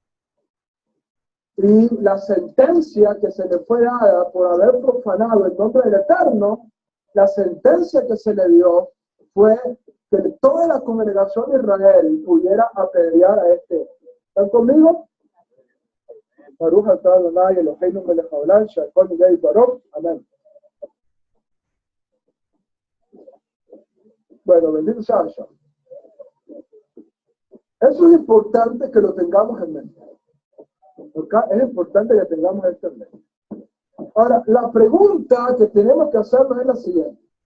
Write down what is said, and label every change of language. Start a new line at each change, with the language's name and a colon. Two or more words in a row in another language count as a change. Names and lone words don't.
Spanish: Y la sentencia que se le fue dada por haber profanado el nombre del Eterno, la sentencia que se le dio fue que toda la congregación de Israel pudiera apedrear a este. ¿Están conmigo?
Hebrew: ברוך אתה אדוני אלוהינו מלך העולם שהכל נהיה בדברו.
Spanish: Amén. Bueno, bendito sea Hashem. Eso es importante que lo tengamos en mente. ¿Okay? Es importante que tengamos esto en mente. Ahora, la pregunta que tenemos que hacernos es la siguiente.